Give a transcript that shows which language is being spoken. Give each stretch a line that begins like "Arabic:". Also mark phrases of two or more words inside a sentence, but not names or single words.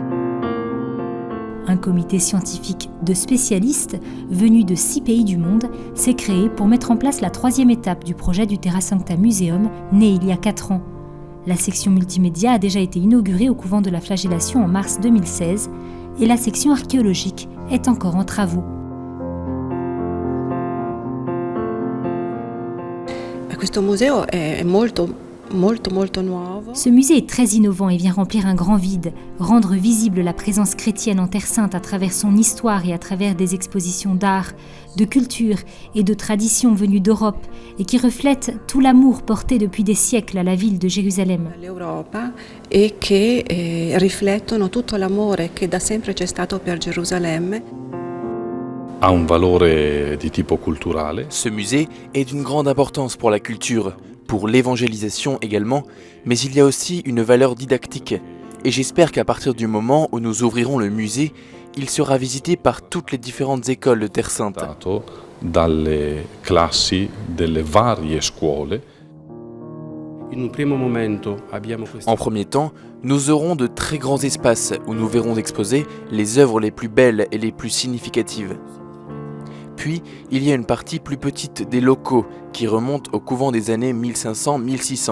French: Un comité scientifique de spécialistes venus de 6 pays du monde s'est créé pour mettre en place la 3e étape du projet du Terra Sancta Museum, né il y a 4 ans. La section multimédia a déjà été inaugurée au couvent de la Flagellation en mars 2016 et la section archéologique est encore en travaux.
Italian: Questo museo è molto
French: Ce musée est très innovant et vient remplir un grand vide, rendre visible la présence chrétienne en Terre Sainte à travers son histoire et à travers des expositions d'art, de culture et de traditions venues d'Europe et qui reflètent tout l'amour porté depuis des siècles à la ville de Jérusalem.
Italian: E che riflettono tutto l'amore che da sempre c'è stato per Gerusalemme. Ha un valore di tipo culturale.
French: Ce musée est d'une grande importance pour la culture, pour l'évangélisation également, mais il y a aussi une valeur didactique. Et j'espère qu'à partir du moment où nous ouvrirons le musée, il sera visité par toutes les différentes écoles de Terre Sainte.
Italian: Dalle classi delle varie scuole.
French: En premier temps, nous aurons de très grands espaces où nous verrons exposées les œuvres les plus belles et les plus significatives. Puis, il y a une partie plus petite des locaux qui remonte au couvent des années 1500-1600.